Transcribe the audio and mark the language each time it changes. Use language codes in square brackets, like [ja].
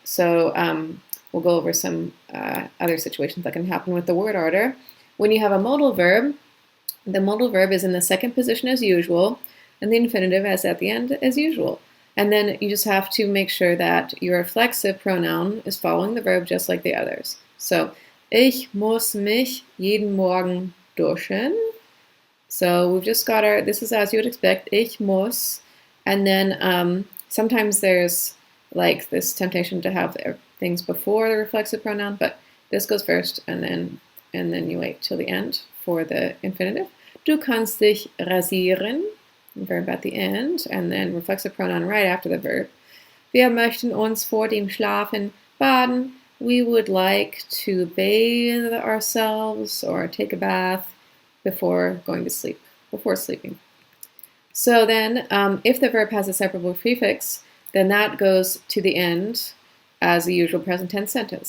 [en] So we'll go over some other situations that can happen with the word order. When you have a modal verb, the modal verb is in the second position as usual, and the infinitive is at the end as usual. And then you just have to make sure that your reflexive pronoun is following the verb just like the others. [de] So, ich muss mich jeden Morgen duschen. [en] So we've just got this is as you would expect, ich muss. And then sometimes there's like this temptation to have things before the reflexive pronoun, but this goes first and then you wait till the end for the infinitive. [de] Du kannst dich rasieren, [en] verb at the end, and then reflexive pronoun right after the verb. [de] Wir möchten uns vor dem Schlafen baden. [en] We would like to bathe ourselves or take a bath before going to sleep, before sleeping. So then, if the verb has a separable prefix, then that goes to the end as the usual present tense sentence.